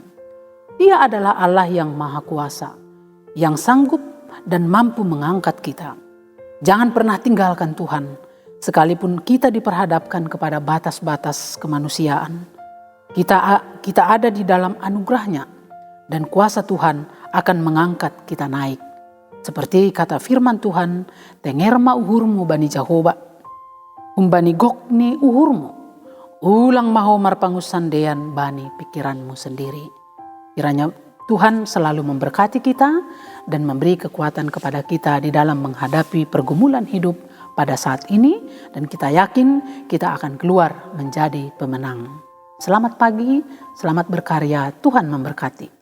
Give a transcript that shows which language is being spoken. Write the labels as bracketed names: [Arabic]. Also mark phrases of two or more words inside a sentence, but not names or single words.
[Indonesian] Dia adalah Allah yang maha kuasa, yang sanggup dan mampu mengangkat kita. Jangan pernah tinggalkan Tuhan, sekalipun kita diperhadapkan kepada batas-batas kemanusiaan. Kita ada di dalam anugerahnya, dan kuasa Tuhan akan mengangkat kita naik. Seperti kata firman Tuhan, [Batak Simalungun] tengerma uhurmu bani Jahoba, umbani gokni uhurmu, ulang mahomar pangusandean bani [Indonesian] pikiranmu sendiri. Kiranya Tuhan selalu memberkati kita dan memberi kekuatan kepada kita di dalam menghadapi pergumulan hidup pada saat ini. Dan kita yakin kita akan keluar menjadi pemenang. Selamat pagi, selamat berkarya, Tuhan memberkati.